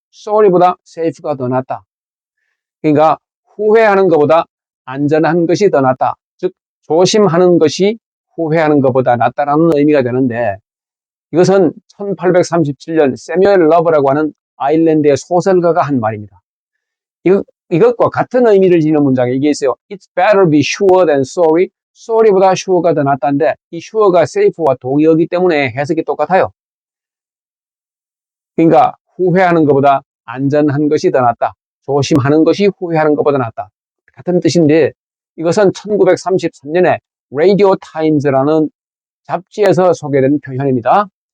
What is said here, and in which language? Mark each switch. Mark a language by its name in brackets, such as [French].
[Korean] sorry보다 safe가 더 낫다. 그러니까 후회하는 것보다 안전한 것이 더 낫다. 즉 조심하는 것이 후회하는 것보다 낫다라는 의미가 되는데, 이것은 1837년 세뮤얼 러버라고 하는 아일랜드의 소설가가 한 말입니다. 이것과 같은 의미를 지니는 문장에 이게 있어요. [English] It's better be sure than sorry. [Korean] sorry보다 sure가 더 낫다는데, 이 sure가 safe와 동의어기 때문에 해석이 똑같아요. 그러니까 후회하는 것보다 안전한 것이 더 낫다. 조심하는 것이 후회하는 것보다 낫다. 같은 뜻인데, 이것은 1933년에 라디오 타임즈라는 잡지에서 소개된 표현입니다.